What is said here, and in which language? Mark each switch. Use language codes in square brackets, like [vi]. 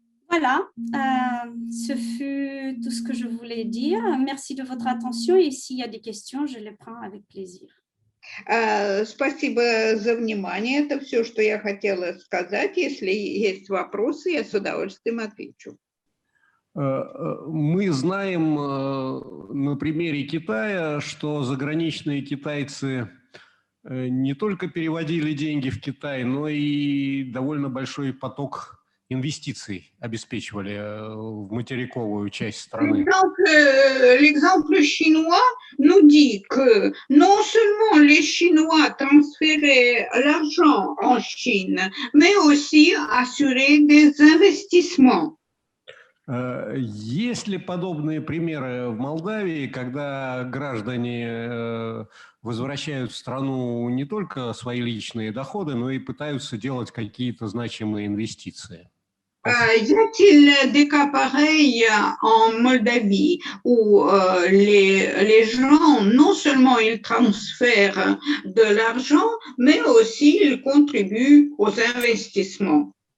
[fr] Voilà, ce fut tout ce que je voulais dire. Merci de votre attention et s'il y a des questions, je les prends avec plaisir. [ru] Спасибо за внимание. Это все, что я хотела сказать. Если есть вопросы, я с удовольствием отвечу. Мы знаем на примере Китая, что заграничные китайцы не только переводили деньги в Китай, но и довольно большой поток инвестиций обеспечивали в материковую часть страны. [fr] L'exemple chinois nous dit que non seulement les Chinois transféraient l'argent en Chine, mais aussi assuraient des investissements. [ru] Есть ли подобные примеры в Молдавии, когда граждане возвращают в страну не только свои личные доходы, но и пытаются делать какие-то значимые инвестиции? [fr] Y a-t-il des cas pareils en Moldavie où les gens, non seulement ils transfèrent de l'argent, mais aussi ils contribuent aux investissements?